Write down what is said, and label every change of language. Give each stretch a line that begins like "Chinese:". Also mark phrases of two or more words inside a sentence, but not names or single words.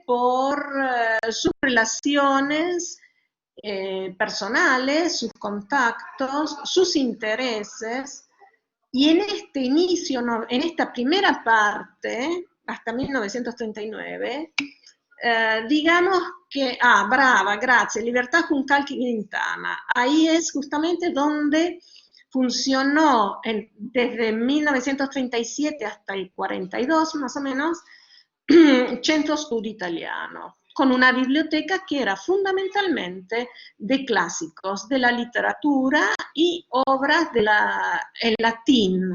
Spanish: por sus relaciones personales, sus contactos, sus intereses, y en este inicio, en esta primera parte, hasta 1939, digamos que,
Italian: brava, grazie,
Spanish: Libertà Juncal Quintana, ahí es justamente donde funcionó desde 1937 hasta el 42 más o menos, Centro Studi Italiano, con una biblioteca que era fundamentalmente de clásicos, de la literatura y obras en latín.